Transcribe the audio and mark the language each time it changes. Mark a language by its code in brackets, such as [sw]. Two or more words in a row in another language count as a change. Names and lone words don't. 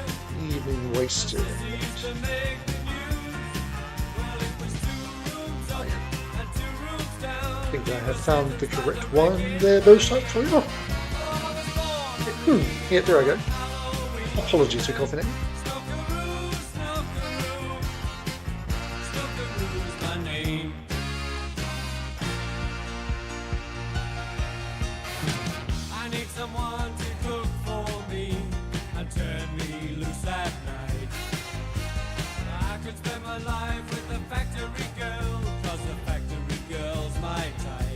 [en] Evening wasted. She used to make the news. Well, it was 2 rooms up and 2 rooms down. I think I have found the correct one there, Boster, for you. Yeah, there I go. Apologies for coughing it. Snookeroo, snookeroo, snookeroo's my name. I need someone to cook for me and turn me loose at night. I could spend my life with a factory girl, 'cause a factory girl's my type.